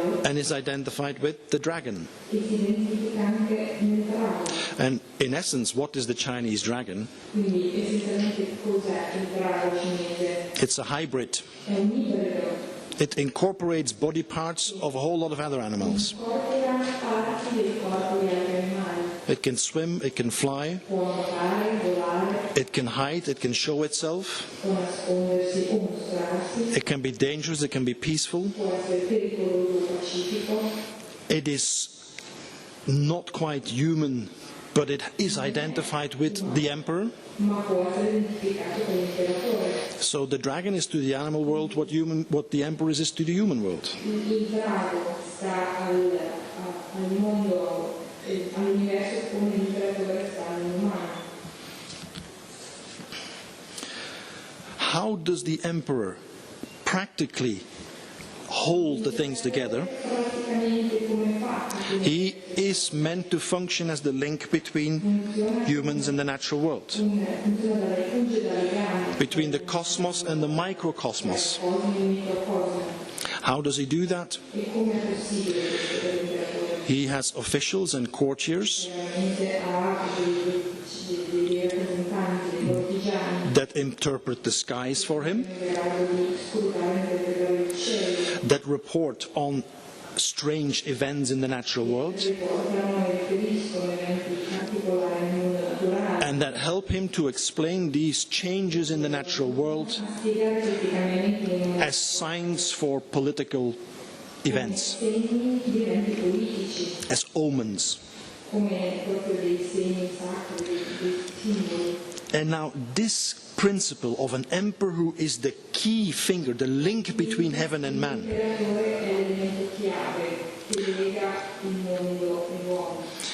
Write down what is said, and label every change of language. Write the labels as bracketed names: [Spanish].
[English] and is identified with the dragon. [Italian] che si identifica anche nel drago. [English] And in essence, what is the Chinese dragon? [Italian] Quindi essenzialmente cos'è il drago cinese? [English] It's a hybrid. [Italian] È un ibrido. [English] It incorporates body parts of a whole lot of other animals. [Italian] Incorpora parti del corpo di altri animali. [English] It can swim, it can fly, [Italian] Può nuotare, volare, [English] it can hide, it can show itself, [Italian] può nascondersi o mostrarsi, [English] it can be dangerous, it can be peaceful. [Italian] può essere pericoloso o pacifico. [English] It is not quite human, but it is identified with the emperor. [Italian] Ma può essere identificato con l'imperatore. [English] So the dragon is to the animal world what the emperor is to the human world. [Italian] Il drago sta al mondo, all'universo come l'imperatore sta all'umano. [English] How does the emperor practically hold the things together? [Italian] Praticamente come fa? [English] He is meant to function as the link between humans and the natural world, [Italian] Funziona dalle funge dalle gambe, [English] between the cosmos and the microcosmos. [Italian] cosmo e microcosmo. [English] How does he do that? [Italian] E come è possibile questo per l'imperatore? [English] He has officials and courtiers [Italian] Veramente ha dei rappresentanti, dei cortigiani, [English] that interpret the skies for him, [Italian] in grado di scrutare e interpretare il cielo, [English] that report on strange events in the natural world, [Italian] riportano e riferiscono eventi particolari nel mondo naturale, [English] and that help him to explain these changes in the natural world [Italian] spiegare tecnicamente in [English] as signs for political events, [Italian] segni di eventi politici, [English] as omens. [Italian] come proprio dei segni sacri, dei simboli. [English] And now this principle of an emperor who is the key finger, the link between heaven and man, [Italian] L'imperatore è l'elemento chiave che lega il mondo e l'uomo.